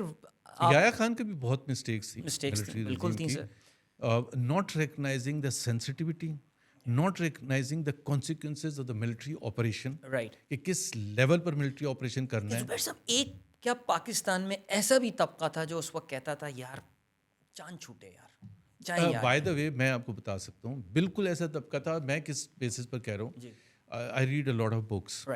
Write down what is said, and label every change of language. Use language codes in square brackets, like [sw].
[ur] یحییٰ خان کے بھی بہت مسٹیکس تھیں. بالکل تھیں سر. [en] not recognizing the sensitivity, not recognizing the consequences of the military operation. Right. [ur] کہ کس لیول پر ملٹری آپریشن کرنا ہے. زبیر صاحب ایک کیا پاکستان میں ایسا بھی طبقہ تھا جو اس وقت کہتا تھا یار جان چھوٹے یار. [en] by the way [ur] میں آپ کو بتا سکتا ہوں, بالکل ایسا طبقہ تھا. میں کس بیسس پر کہہ رہا ہوں, [en] I read a lot of books.